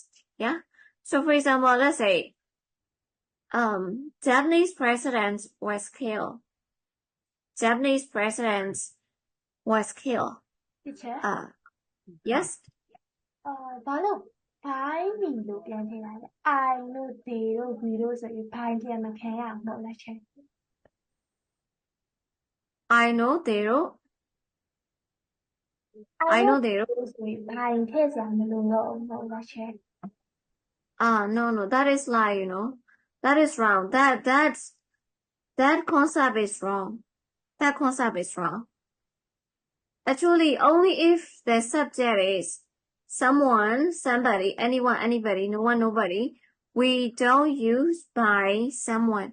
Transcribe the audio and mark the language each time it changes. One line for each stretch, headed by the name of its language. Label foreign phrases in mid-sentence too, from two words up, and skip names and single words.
English: Yeah. So for example, let's say, Japanese president was killed. Japanese president was killed. Yes. I know they
Burmese: လို့ပြန်ထည့်လိုက်တယ် I လို့ they လို့ we လို့ဆိုပြီး by ပြန်မခံရဘူးမဟုတ်လားချဲ
English: I know they လို့
Burmese: ဆိုပြီး by ထည့်စရာမလိုတော့ဘူးမဟုတ်လားချဲ
English: no, that is lie, that is wrong. That concept is wrong. Actually, only if the subject is someone, somebody, anyone, anybody, no one, nobody, we don't use by someone.